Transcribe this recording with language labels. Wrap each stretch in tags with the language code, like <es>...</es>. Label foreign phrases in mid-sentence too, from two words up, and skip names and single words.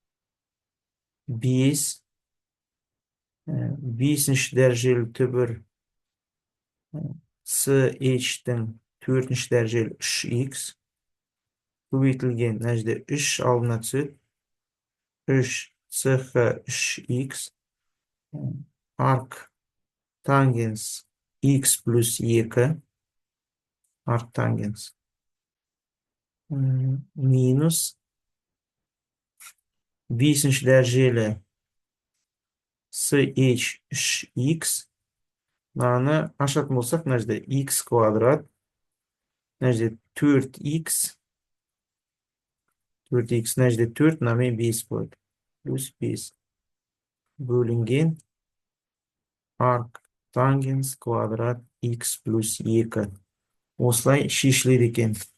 <kk>5-ші дәрежелі түбір CH-тің 4-ші дәрежелі 3x көбейтілген мына жерде 3 алдына түседі. 3 CH 3x arc tangens x plus 2 arc tangens minus бесінші дәрежелі ch 3x мынаны ашатын болсақ мына жерде x квадрат мына жерде 4x мына жерде 4 мынамен 5 болады плюс 5 бөлінген арк тангенс квадрат x плюс 2 осылай шешіледі екен.</kk>